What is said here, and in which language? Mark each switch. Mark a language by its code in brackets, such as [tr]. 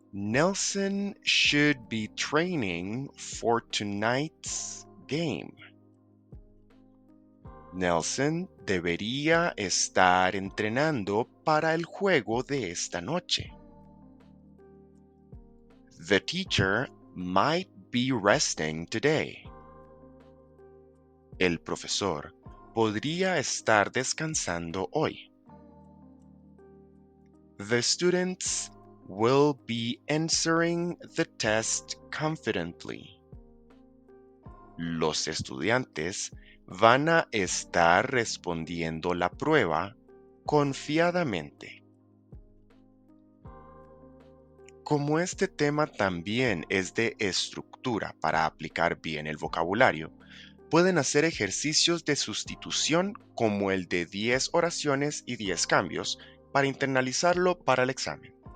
[en] Nelson should be training for tonight's game. [es] Nelson debería estar entrenando para el juego de esta noche. [en] The teacher might be resting today. [es] El profesor podría estar descansando hoy. [en] The students will be answering the test confidently. [es] Los estudiantes van a estar respondiendo la prueba confiadamente. Como este tema también es de estructura para aplicar bien el vocabulario, pueden hacer ejercicios de sustitución como el de 10 oraciones y 10 cambios para internalizarlo para el examen.